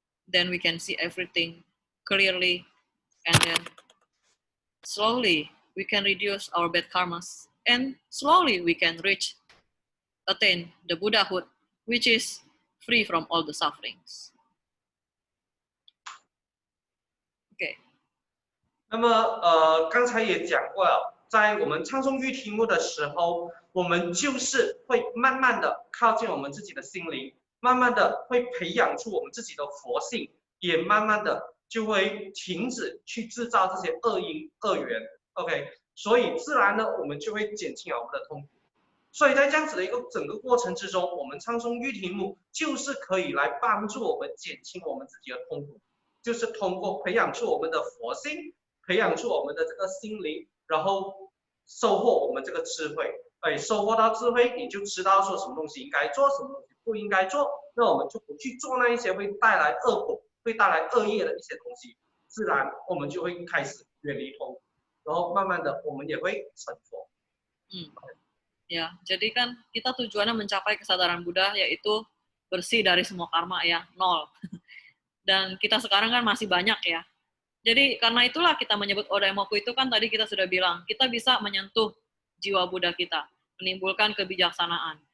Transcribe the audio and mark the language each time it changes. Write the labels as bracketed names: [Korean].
[English] Then we can see everything clearly, and then slowly we can reduce our bad karmas, and slowly we can attain the Buddhahood, which is free from all the sufferings. Okay. [Chinese] 那么刚才也讲过了，在我们唱诵玉题目的时候，我们就是会慢慢的靠近我们自己的心灵，慢慢的会培养出我们自己的佛性，也慢慢的就会停止去制造这些恶因恶缘。 OK， 所以自然呢，我们就会减轻我们的痛苦。所以在这样子的一个整个过程之中，我们唱诵玉题目就是可以来帮助我们减轻我们自己的痛苦，就是通过培养出我们的佛性。培养出我们的这个心灵，然后收获我们这个智慧。收获到智慧，你就知道说什么东西应该做，什么东西不应该做。那我们就不去做那一些会带来恶果、会带来恶业的一些东西，自然我们就会开始远离痛苦，然后慢慢的我们也会成佛。 [Indonesian] Ya, jadi kan kita tujuannya mencapai kesadaran Buddha, yaitu bersih dari semua karma ya, 0. Dan kita sekarang kan masih banyak ya. Jadi karena itulah kita menyebut Odaimoku itu kan tadi kita sudah bilang, kita bisa menyentuh jiwa Buddha kita, menimbulkan kebijaksanaan.